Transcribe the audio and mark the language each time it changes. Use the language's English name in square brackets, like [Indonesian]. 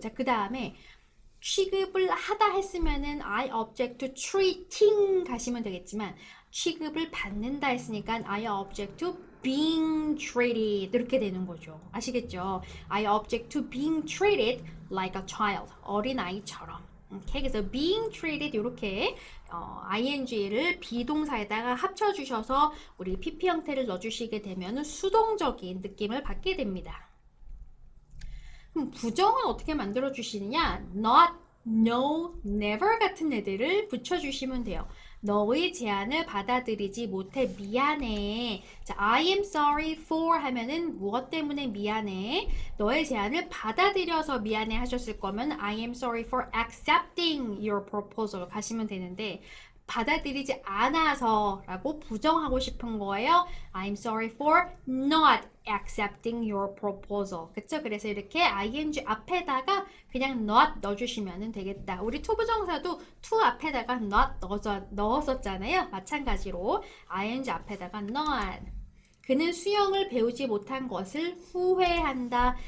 [Korean] 자, 그 다음에 취급을 하다 했으면은 [English] I object to treating [Korean] 가시면 되겠지만 취급을 받는다 했으니까 [English] I object to being treated [Korean] 이렇게 되는 거죠. 아시겠죠? [English] I object to being treated like a child. [Korean] 어린아이처럼. 오케이? 그래서 [English] being treated [Korean] 이렇게 ing를 비동사에다가 합쳐주셔서 우리 PP 형태를 넣어주시게 되면 수동적인 느낌을 받게 됩니다. 그럼 부정은 어떻게 만들어 주시느냐? not, no, never 같은 애들을 붙여주시면 돼요. 너의 제안을 받아들이지 못해 미안해. 자, [English] I am sorry for [Korean] 하면은 무엇 때문에 미안해? 너의 제안을 받아들여서 미안해 하셨을 거면 [English] I am sorry for accepting your proposal [Korean] 가시면 되는데 받아들이지 않아서 라고 부정하고 싶은 거예요. [English] I'm sorry for not accepting your proposal. [Korean] 그쵸? 그래서 이렇게 ing 앞에다가 그냥 not 넣어주시면 되겠다. 우리 투부정사도 to 앞에다가 not 넣었었잖아요. 마찬가지로 ing 앞에다가 not. 그는 수영을 배우지 못한 것을 후회한다.